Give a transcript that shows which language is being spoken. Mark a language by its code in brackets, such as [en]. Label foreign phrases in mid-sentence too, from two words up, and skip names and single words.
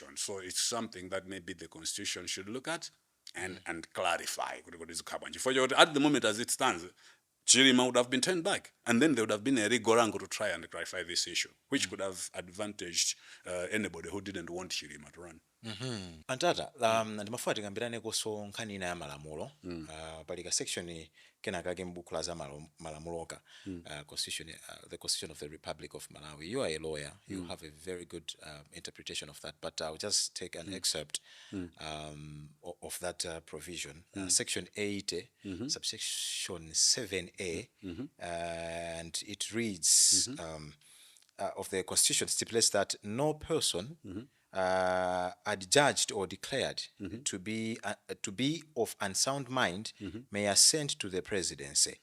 [en] So it's something that maybe the Constitution should look at and clarify. At the moment, as it stands, Chirima would have been turned back, and then there would have been a rigorango to try and clarify this issue, which could have advantaged anybody who didn't want Chirima to run. [ny] Ntata, ndimafuwa tikambirane koso nkhani ina ya malamulo, palika section kenaka m'buku la za malamuloka, [en] the Constitution of the Republic of Malawi. You are a lawyer. You have a very good interpretation of that, but I'll just take an excerpt of that provision. Section 80, subsection 7A, and it reads, of the Constitution stipulates that no person adjudged or declared to be of unsound mind may ascend to the presidency.